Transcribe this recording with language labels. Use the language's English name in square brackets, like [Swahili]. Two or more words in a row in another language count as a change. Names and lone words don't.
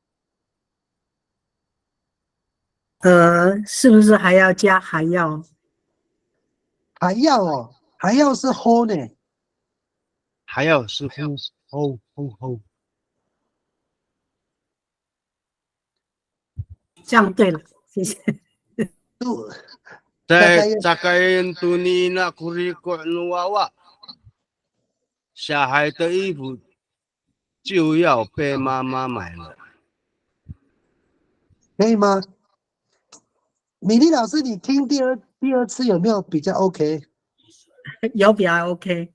[Chinese] 是不是还要加还要？还要哦，还要是 hold 呢？还要是 hold。这样对了，谢谢。 Zakain tu ni nak kuri ko nuawa。小孩的衣服就要被妈妈买了，可以吗？米粒老师，你听第二次有没有比较 OK？有比较 OK，